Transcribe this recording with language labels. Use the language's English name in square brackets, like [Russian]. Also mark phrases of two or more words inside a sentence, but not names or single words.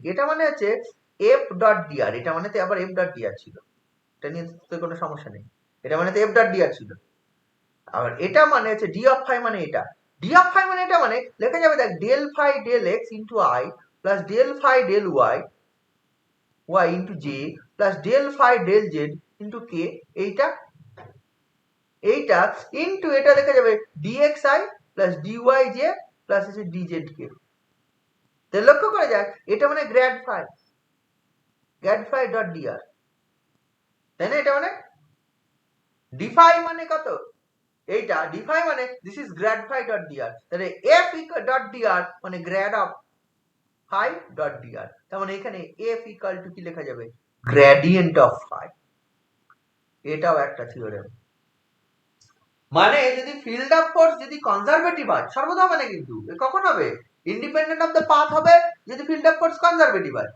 [Bangla] এটা মানে হচ্ছে [English] F dot dr, [Bangla] এটা মানে আবার [English] F dot dr [Bangla] ছিল, এটা নিয়ে তো কোনো সমস্যা নেই। এটা মানে [English] F dot dr [Bangla] ছিল। আবার এটা মানে হচ্ছে [English] d of phi, [Bangla] মানে এটা [English] d of phi [Bangla] মানে এটা মানে লেখা যাবে দেখ [English] del phi del x into i plus del phi del y y into j plus del phi del z into k, [Bangla] এইটা into এটা লেখা যাবে [English] dxi plus dyj plus [Bangla] হচ্ছে dzk। তো লক্ষ্য করে যাক, এটা মানে [English] grad phi dot dr, [Bangla] তাই না? এটা মানে [English] d phi [Bangla] মানে কত? এইটা d phi মানে [English] this is grad phi dot dr, [Bangla] তাহলে [English] f dot dr [Bangla] মানে [English] grad of phi dot dr, [Bangla] তার মানে এখানে [English] f equal to [Bangla] কি লেখা যাবে? [English] gradient of phi. [Bangla] এটাও একটা থিওরেম। মানে যদি [English] field of force [Bangla] যদি কনজারভেটিভ হয়, সর্বদা হবে না কিন্তু, কখন হবে? [English] independent of the path [Bangla] হবে যদি [English] field of force [Bangla] কনজারভেটিভ হয়।